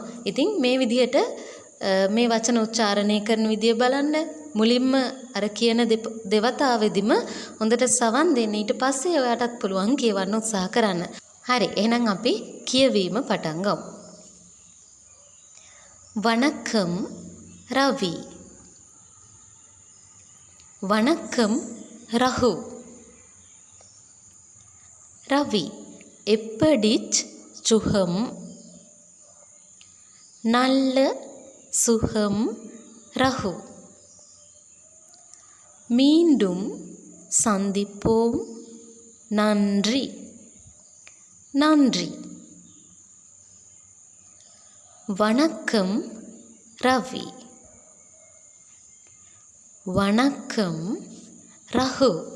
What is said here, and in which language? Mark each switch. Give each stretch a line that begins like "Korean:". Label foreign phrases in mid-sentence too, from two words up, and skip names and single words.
Sinhala: ඉතින් මේ විදිහට මේ වචන උච්චාරණය කරන විදිය බලන්න මුලින්ම අර කියන දෙවතාවෙදිම හොඳට සවන් දෙන්න ඊට පස්සේ ඔයාටත් පුළුවන් කියවන්න උත්සාහ කරන්න. හරි එහෙනම් අපි කියවීම පටන් ගමු. වණක්කම් රවි வணக்கம் ரகு
Tamil: ரவி எப்படிச் சுகம் நல்ல சுகம் ரகு மீண்டும் சந்திப்போம் நன்றி நன்றி வணக்கம் ரவி வணக்கம் ரகு